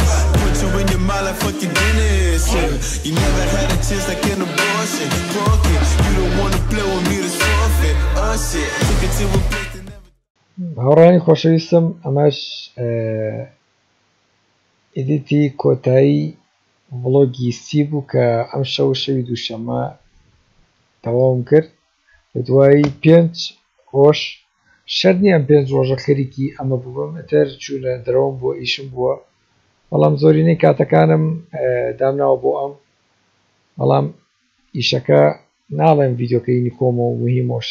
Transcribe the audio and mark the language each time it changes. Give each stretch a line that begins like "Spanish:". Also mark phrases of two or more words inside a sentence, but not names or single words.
English: Put you in your mind like fucking Dennis, yeah. You never had a chance like an abortion. Broken, you don't wanna play with me to forfeit. Shit, took it to a place that never.
Central Kurdish: هاوڕانی خۆشەویستم ئەمەش ئیدیتی کۆتایی ڤڵۆگی سی بوو کە ئەم شەوی دووشەمە تەواوم کرد لە دوایی 5 ڕۆژ شەر نییە 5 ڕۆژە خەریکی ئەمە بووم ئەتر چوونە دەرەوەم بۆ ئیشم بووە بەڵام زۆرینەی کاتەکانم دامناوە بۆ ئەم بەڵام ئیشەکە ناڵێم ڤیددیۆکەینی کۆمە و مهمەوە